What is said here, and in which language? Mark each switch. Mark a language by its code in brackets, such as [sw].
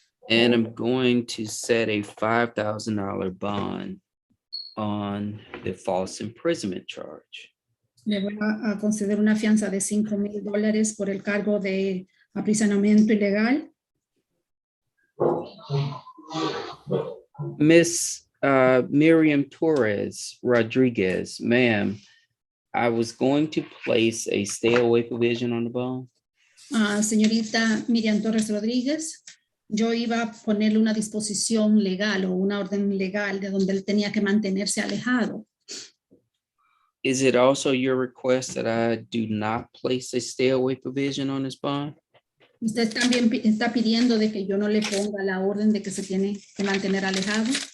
[en] And I'm going to set a $5,000 bond on the false imprisonment charge. [es] Le voy a conceder una fianza de $5,000 por el cargo de aprisionamiento ilegal. [en] Miss Miriam Torres Rodriguez, ma'am, I was going to place a stay away provision on the bond. [es] Señorita Miriam Torres Rodríguez, yo iba a ponerle una disposición legal o una orden legal de donde él tenía que mantenerse alejado. [en] Is it also your request that I do not place a stay away provision on this bond? [es] Usted también está pidiendo de que yo no le ponga la orden de que se tiene que mantener alejado.